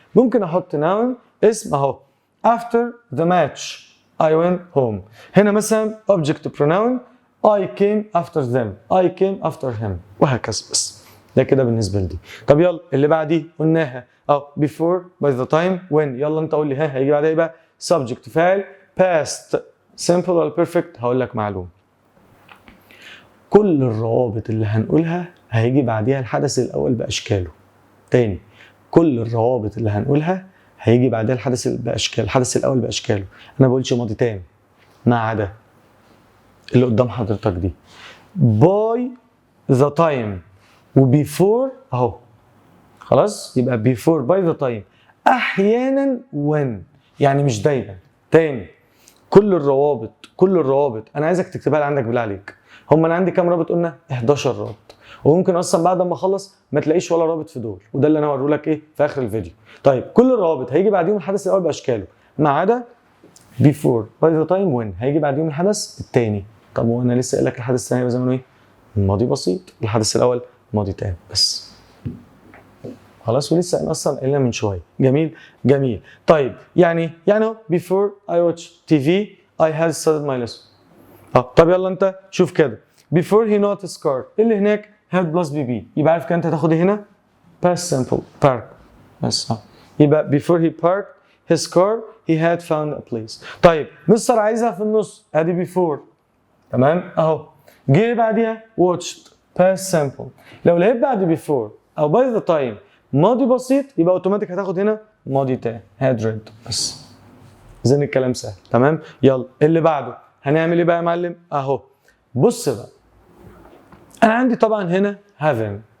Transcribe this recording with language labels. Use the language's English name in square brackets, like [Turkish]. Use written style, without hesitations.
[Arabic] ممكن احط [English] noun [Arabic] اسم اهو [English] after the match I went home. [Arabic] هنا مثلا [English] object pronoun I came after them I came after him [Arabic] وهكذا. بس ده كده بالنسبه لدي. طب يلا اللي بعديه قلناها [English] before by the time when. [Arabic] يلا انت قول لي ها هيجي بعدها ايه بقى؟ subject فاعل past simple ولا perfect. هقول لك معلومه، كل الروابط اللي هنقولها هيجي بعديها الحدث الاول باشكاله. تاني كل الروابط اللي هنقولها هيجي بعدها الحدث باشكال، الحدث الاول باشكاله. انا ما بقولش ماضي تام ما عدا اللي قدام حضرتك دي [English] by the time [Arabic] وبيفور اهو. خلاص يبقى [English] before by the time. [Arabic] احيانا when يعني مش دايما. تاني كل الروابط انا عايزك تكتبها لي عندك بالله عليك. انا عندي كام رابط؟ قلنا 11 رابط، وممكن اصلا بعد ما اخلص ما تلاقيش ولا رابط في دول، وده اللي انا هوريه لك ايه في اخر الفيديو. طيب كل الروابط هيجي بعديهم الحدث الاول باشكاله ما عدا [English] before by the time when [Arabic] هيجي بعديهم الحدث الثاني. طب وانا لسه قايل لك الحدث الثاني هيبقى زمانه ايه؟ ماضي بسيط. الحدث الاول ماضي تام بس. خلاص ولسه انا اصلا قايلها من شويه. جميل. طيب يعني [English] before I watch TV I had started my lesson. [Arabic] طب يلا انت شوف كده. [English] Before he not his car. [Arabic] اللي هناك [English] had plus BB. [Arabic] يبقى عارف كده انت هتاخد ايه هنا؟ past simple. [English] park. [Arabic] بس يبقى [English] before he parked his car he had found a place. [Arabic] طيب مستر عايزها في النص. ادي before. تمام اهو. جه بعديها watched. [English] past simple. [Arabic] لو لقيت بعد before او by the time ماضي بسيط يبقى اوتوماتيك هتاخد هنا ماضي تاني. [English] had read. [Arabic] بس. اذا الكلام سهل. تمام؟ يلا اللي بعده. هنعمل ايه بقى يا معلم؟ اهو. بص بقى. انا عندي طبعا هنا having.